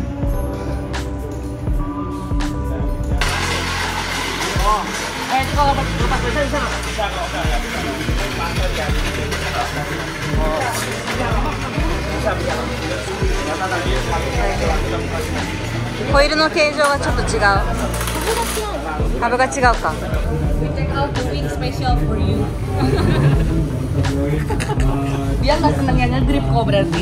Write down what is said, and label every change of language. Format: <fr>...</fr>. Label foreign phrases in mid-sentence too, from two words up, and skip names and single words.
<id>Oh, itu kalau lepas bisa bisa. Bisa kok, bisa.</id> <ja>ホイールの形状がちょっと違う。株が違うか。</ja> <id>Dia nggak seneng yang nge-grip kok berarti.</id>